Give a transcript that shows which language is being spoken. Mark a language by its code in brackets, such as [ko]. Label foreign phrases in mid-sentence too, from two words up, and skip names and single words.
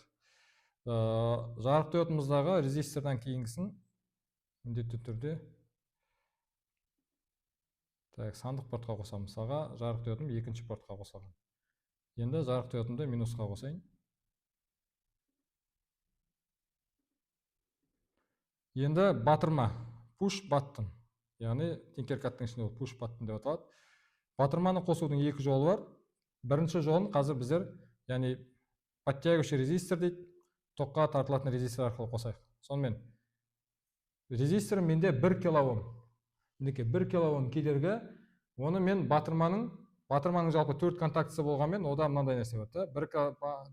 [kk] Жарық диодымыздағы резистордан кейінгісін міндетті түрде сандық портқа қосамын. Мысалға, жарық диодым екінші портқа қосылған. Енді жарық диодымды минусқа қосайын. Енді батырма, [en] push button. [kk] Яғни Tinkercad'тың ішінде ол [en] push button [kk] деп аталады. Батырманы қосудың екі жолы бар. Бірінші жолын қазір біздер, яғни [ru] подтягивающий резистор [kk] дейді, тоққа тартылатын резистор арқылы қосайық. Сонымен резисторым менде 1 килоом. 1 килоом кедергі, оны мен батырманың жалпы 4 контактісі болғанмен, ода мынандай нәрсе бар.